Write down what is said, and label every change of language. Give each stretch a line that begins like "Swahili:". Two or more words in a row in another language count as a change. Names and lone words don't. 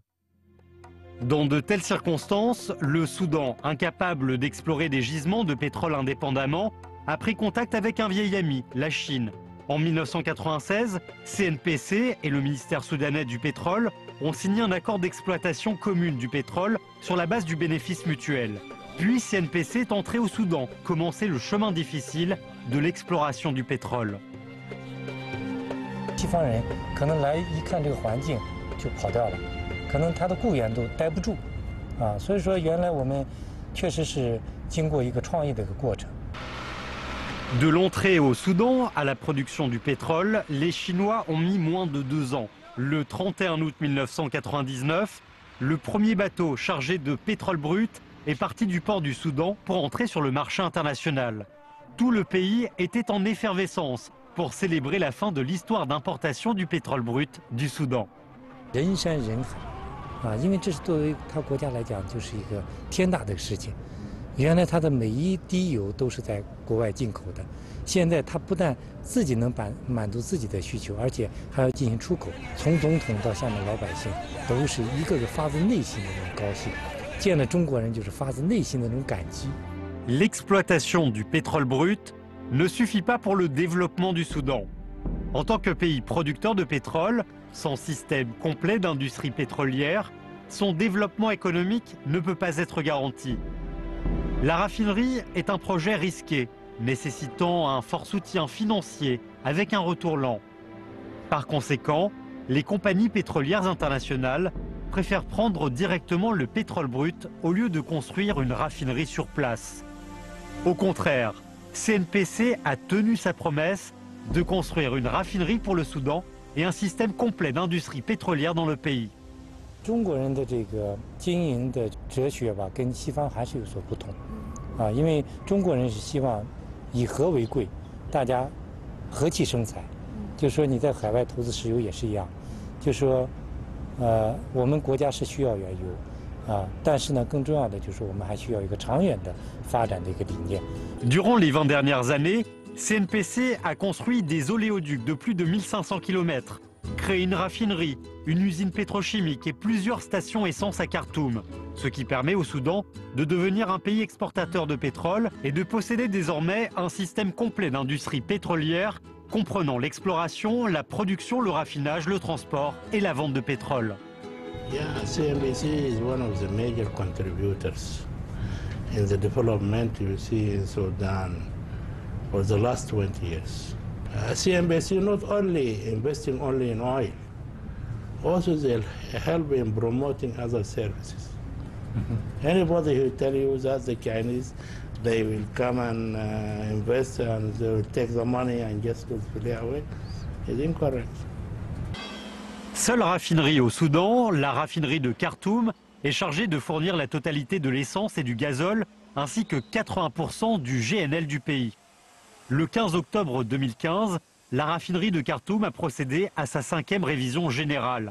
French: Dans de telles circonstances, le Soudan, incapable d'explorer des gisements de pétrole indépendamment, a pris contact avec un vieil ami, la Chine. En 1996, CNPC et le ministère soudanais du pétrole ont signé un accord d'exploitation commune du pétrole sur la base du bénéfice mutuel. Puis CNPC est entré au Soudan, commencer le chemin difficile de l'exploration du pétrole.
Chinese: 西方人可能来一看这个环境就跑掉了，可能他的雇员都待不住，所以说原来我们确实是经过一个创意的一个过程。
French: De l'entrée au Soudan à la production du pétrole, les Chinois ont mis moins de 2 ans. Le 31 août 1999, le premier bateau chargé de pétrole brut est parti du port du Soudan pour entrer sur le marché international. Tout le pays était en effervescence pour célébrer la fin de l'histoire d'importation du pétrole brut du Soudan.
Chinese: 人山人海，因为这是作为他国家来讲就是一个天大的事情。原来他的每一滴油都是在国外进口的，现在他不但自己能满足自己的需求，而且还要进行出口。从总统到下面老百姓，都是一个个发自内心的那种高兴。见了中国人就是发自内心的那种感激。
French: L'exploitation du pétrole brut ne suffit pas pour le développement du Soudan. En tant que pays producteur de pétrole, sans système complet d'industrie pétrolière, son développement économique ne peut pas être garanti. La raffinerie est un projet risqué, nécessitant un fort soutien financier avec un retour lent. Par conséquent, les compagnies pétrolières internationales préfèrent prendre directement le pétrole brut au lieu de construire une raffinerie sur place. Au contraire, CNPC a tenu sa promesse de construire une raffinerie pour le Soudan et un système complet d'industrie pétrolière dans le pays.
Chinese: 中国人的这个经营的哲学吧，跟西方还是有所不同，因为中国人是希望以和为贵，大家和气生财。就说你在海外投资石油也是一样，就说，我们国家是需要原油，但是呢，更重要的就是我们还需要一个长远的发展的一个理念。
French: Durant les 20 dernières années, CNPC a construit des oléoducs de plus de 1500 km. Créer une raffinerie, une usine pétrochimique et plusieurs stations essence à Khartoum, ce qui permet au Soudan de devenir un pays exportateur de pétrole et de posséder désormais un système complet d'industrie pétrolière comprenant l'exploration, la production, le raffinage, le transport et la vente de pétrole.
English: Yeah, CNPC is one of the major contributors in the development you see in Sudan for the last 20 years. CNPC not only investing only in oil, also they'll help in promoting other services. Anybody who tell you that the Chinese, they will come and invest and they will take the money and just go fly away is incorrect.
French: Seule raffinerie au Soudan, la raffinerie de Khartoum est chargée de fournir la totalité de l'essence et du gazole, ainsi que 80% du GNL du pays. Le 15 octobre 2015, la raffinerie de Khartoum a procédé à sa 5e révision générale.